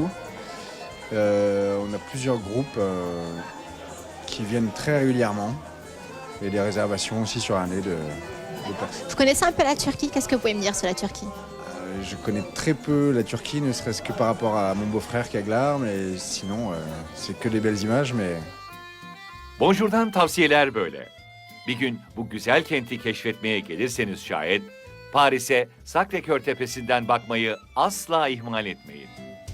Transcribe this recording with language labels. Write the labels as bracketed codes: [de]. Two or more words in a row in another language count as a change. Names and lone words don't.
[fr] On a plusieurs groupes qui viennent très régulièrement. Et des réservations aussi sur l'année de personnes. Vous connaissez un peu la Turquie? Qu'est-ce que vous pouvez me dire sur la Turquie? Je connais très peu la Turquie, ne serait-ce que par rapport à mon beau-frère Kaglar, mais sinon, c'est que des belles images, mais... [tr] Bonjour'dan tavsiyeler böyle. Bir gün bu güzel kenti keşfetmeye gelirseniz şayet, Paris'e Sacré-Cœur Tepesi'nden bakmayı asla ihmal etmeyin.